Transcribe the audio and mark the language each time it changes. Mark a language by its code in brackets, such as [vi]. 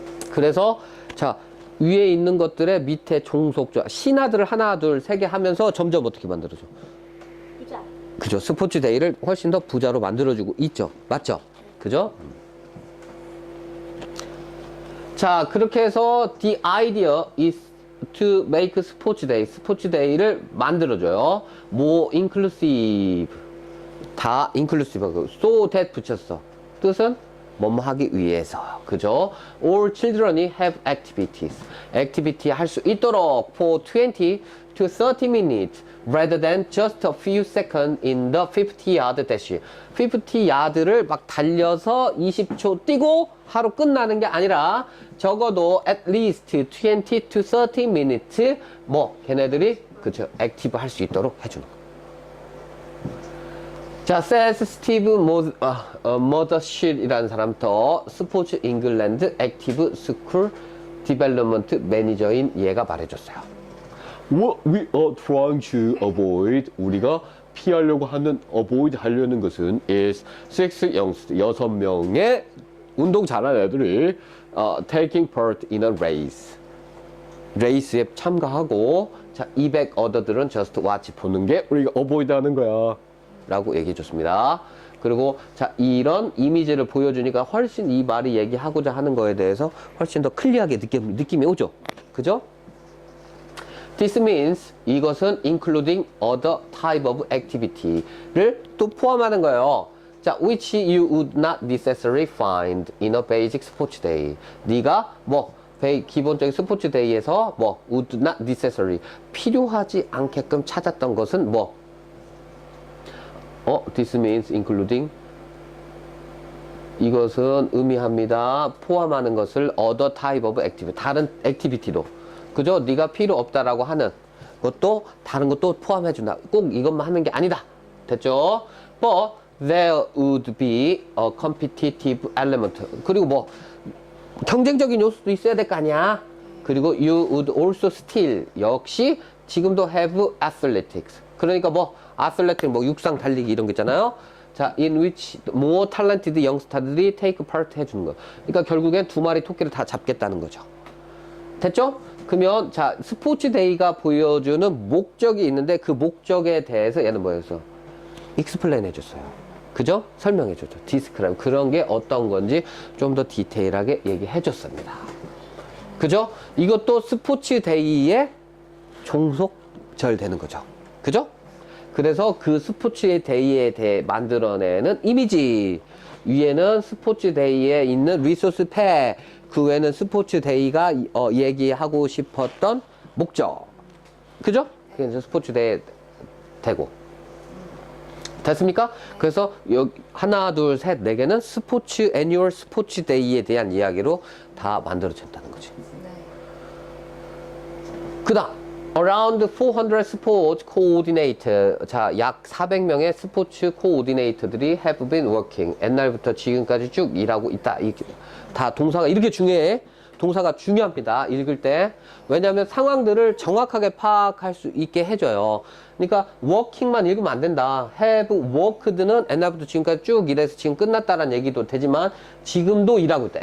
[ko] 그래서 자, 위에 있는 것들의 밑에 종속조 신화들을 하나 둘 세 개 하면서 점점 어떻게 만들어줘? 부자. 그죠? 스포츠 데이를 훨씬 더 부자로 만들어주고 있죠. 맞죠? 그죠? 자, 그렇게 해서 [en] the idea is to make [ko] 스포츠 데이, 스포츠 데이를 만들어줘요. [en] more inclusive, 다 inclusive, so that [ko] 붙였어. 뜻은 뭐뭐 하기 위해서. 그죠? [en] All children이 have activities. activity 할 수 있도록 for 20 to 30 minutes rather than just a few seconds in the 50-yard dash. [ko] 50-yard를 막 달려서 20초 뛰고 하루 끝나는 게 아니라 적어도 [en] at least 20 to 30 minutes [ko] 뭐 걔네들이 그죠? 액티브 할 수 있도록 해주는 거. 자, says 스티브 머더실이라는 사람부터 스포츠 잉글랜드 액티브 스쿨 디벨롭먼트 매니저인 얘가 말해줬어요. [en] What we are trying to avoid, [ko] 우리가 피하려고 하는, [en] avoid 하려는 것은 is [ko] 6명의 운동 잘하는 애들이 [en] taking part in a race. [ko] 레이스에 참가하고 자, 200 어더들은 [en] just watch [ko] 보는 게 우리가 avoid 하는 거야. 라고 얘기해 줬습니다. 그리고 자, 이런 이미지를 보여주니까 훨씬 이 말이 얘기하고자 하는 거에 대해서 훨씬 더 클리어하게 느낌이 오죠. 그죠? [en] This means 이것은 including other type of activity [ko] 를 또 포함하는 거예요. [en] 자, which you would not necessarily find in a basic sports day. [ko] 네가 뭐 기본적인 스포츠 데이에서 뭐 [en] would not necessarily [ko] 필요하지 않게끔 찾았던 것은 뭐 [en] this means including [ko] 이것은 의미합니다. 포함하는 것을 [en] other type of activity [ko] 다른 액티비티도 그죠? 네가 필요 없다라고 하는 것도 다른 것도 포함해준다. 꼭 이것만 하는 게 아니다. 됐죠? [en] But there would be a competitive element. [ko] 그리고 뭐 경쟁적인 요소도 있어야 될 거 아니야. [en] 그리고 you would also still [ko] 역시 지금도 [en] have athletics. [ko] 그러니까 뭐 athletic 뭐 육상 달리기 이런 거 있잖아요. [en] 자, in which more talented youngster들이 take part [ko] 해주는 거. 그러니까 결국엔 두 마리 토끼를 다 잡겠다는 거죠. 됐죠? 그러면 자, 스포츠 데이가 보여주는 목적이 있는데 그 목적에 대해서 얘는 뭐였어? explain 해줬어요. 그죠? 설명해줬죠. describe. 그런 게 어떤 건지 좀 더 디테일하게 얘기해줬습니다. 그죠? 이것도 스포츠 데이의 종속절 되는 거죠. 그죠? 그래서 그 스포츠 데이에 대해 만들어내는 이미지. 위에는 스포츠 데이에 있는 리소스 팩. 그 외에는 스포츠 데이가 얘기하고 싶었던 목적. 그죠? 그게 이제 스포츠 데이 되고. 됐습니까? 그래서 여기 하나, 둘, 셋, 네 개는 스포츠 애니얼 스포츠 데이에 대한 이야기로 다 만들어졌다는 거지. [en] 그다음 around 400 sports coordinator. [ko] 자, 약 400명의 스포츠 코오디네이터들이 [en] have been working. [ko] 옛날부터 지금까지 쭉 일하고 있다. 다 동사가 이렇게 중요해. 동사가 중요합니다. 읽을 때. 왜냐하면 상황들을 정확하게 파악할 수 있게 해줘요. 그러니까 working만 읽으면 안 된다. [en] have worked [ko] 는 옛날부터 지금까지 쭉 일해서 지금 끝났다라는 얘기도 되지만 지금도 일하고 있다.